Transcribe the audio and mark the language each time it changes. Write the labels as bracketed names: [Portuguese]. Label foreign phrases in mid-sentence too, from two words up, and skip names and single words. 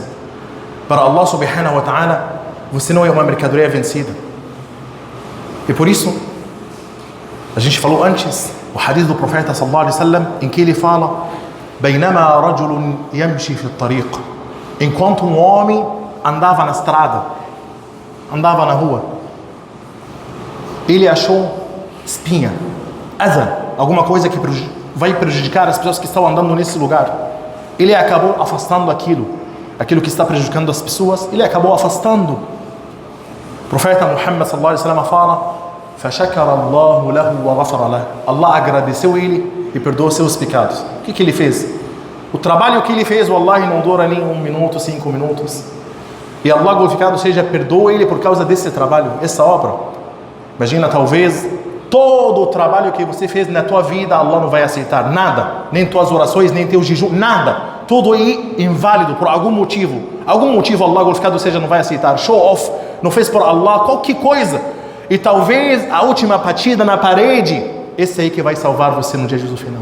[Portuguese] Para Allah [Arabic] سبحانه وتعالى, [Portuguese] você não é uma mercadoria vencida. E por isso a gente falou antes o hadith do profeta [Arabic] صلى الله عليه وسلم, [Portuguese] em que ele fala: [Arabic] "بينما رجل يمشي في الطريق." [Portuguese] Enquanto um homem andava na estrada, andava na rua, ele achou espinha, adha, alguma coisa que vai prejudicar as pessoas que estão andando nesse lugar. Ele acabou afastando aquilo que está prejudicando as pessoas, ele acabou afastando. O profeta Muhammad [Arabic] صلى الله عليه وسلم [Portuguese] fala: [Arabic] فَشَكَرَ اللَّهُ لَهُ وَغَفَرَ لَهُ. [Portuguese] Allah agradeceu ele e perdoou seus pecados. O que ele fez? O trabalho que ele fez, wallahi, não dura nem 1 minuto, 5 minutos. e Allah glorificado seja perdoa ele por causa desse trabalho, essa obra. Imagina, talvez todo o trabalho que você fez na tua vida Allah não vai aceitar, nada, nem tuas orações, nem teu jejum, nada, tudo aí inválido por algum motivo Allah glorificado seja não vai aceitar, [English] show off, [Portuguese] não fez por Allah, qualquer coisa, e talvez a última batida na parede, esse aí que vai salvar você no dia de Jesus final.